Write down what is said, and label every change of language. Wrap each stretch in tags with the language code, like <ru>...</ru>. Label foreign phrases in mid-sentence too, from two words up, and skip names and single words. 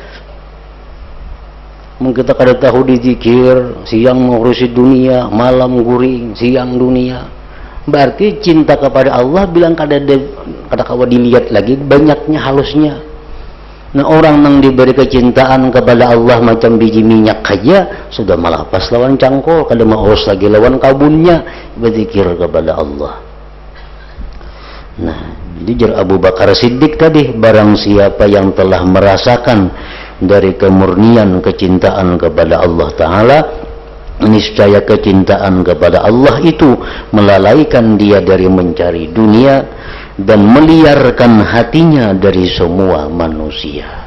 <bjn>Kita kada tahu dizikir, siang mengurusi dunia, malam guring, siang dunia. Berarti cinta kepada Allah bilang kada kawa dilihat lagi banyaknya halusnya. Nah, orang yang diberi kecintaan kepada Allah macam biji minyak aja sudah melapas lawan cangkul, kada mau urus lagi lawan kabunnya,</bjn> <id>berzikir kepada Allah. Nah, jadi Abu Bakar Siddiq tadi, barang siapa yang telah merasakan dari kemurnian kecintaan kepada Allah Ta'ala, niscaya kecintaan kepada Allah itu melalaikan dia dari mencari dunia dan meliarkan hatinya dari semua manusia.</id>